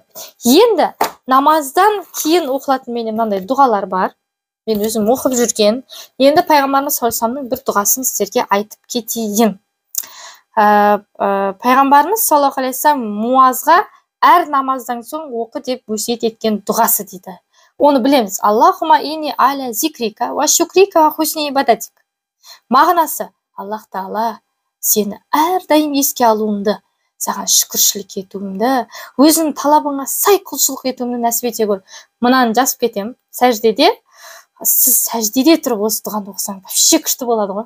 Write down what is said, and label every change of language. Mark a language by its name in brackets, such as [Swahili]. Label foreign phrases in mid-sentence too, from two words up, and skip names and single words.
[Kazakh] Енді намаздан кейін оқылатын менен мынандай дұғалар бар. Мен өзім оқып жүрген. Енді пайғамбарымыз [Arabic] صلى الله عليه وسلم [Kazakh] бір дұғасын сіздерге айтып кетейін. Пайғамбарымыз [Arabic] صلى الله عليه وسلم [Kazakh] Муазға әр намаздан соң оқы деп өсиет еткен дұғасы дейді. Оны білеміз. [Arabic] اللهم إني على ذكرك وشكرك وحسن عبادتك. [Kazakh] Мағынасы: Аллах Тағала, сені әрдайым еске алуымды, саған шүкіршілік етуімді, өзінің талабыңа сай құлшылық етуімді нәсіп ете көр. Мынаны жазып кетем. Сәждеде, сіз сәждеде тұрып осы дұғаны оқысаң, вообще күшті болады ғой.